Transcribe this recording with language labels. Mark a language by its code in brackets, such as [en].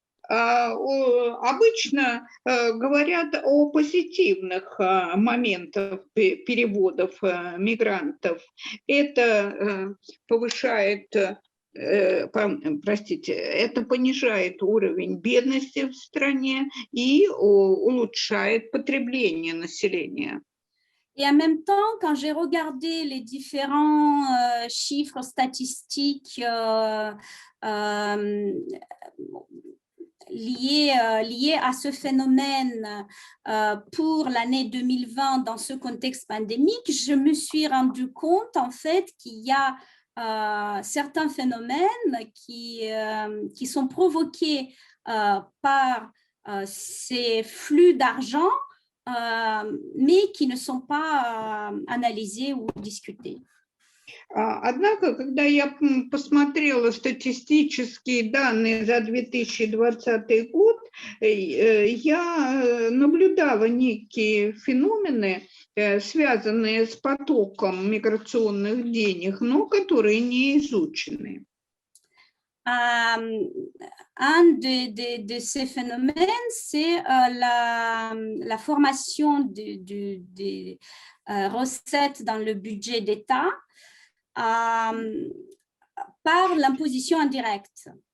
[ru] Обычно говорят о позитивных моментах переводов мигрантов. Это повышает, это понижает уровень бедности в стране и улучшает потребление населения. [fr] Et en même temps, quand j'ai regardé les différents chiffres statistiques liés à ce phénomène pour l'année 2020 dans ce contexte pandémique, je me suis rendu compte en fait qu'il y a certains phénomènes qui sont provoqués par ces flux d'argent, mais qui ne sont pas analysés ou discutés. [ru] Однако, когда я посмотрела статистические данные за 2020 год, я наблюдала некие феномены, связанные с потоком миграционных денег, но которые не изучены. [fr] Un de ces phénomènes, c'est la formation des recettes dans le budget d'État par l'imposition indirecte.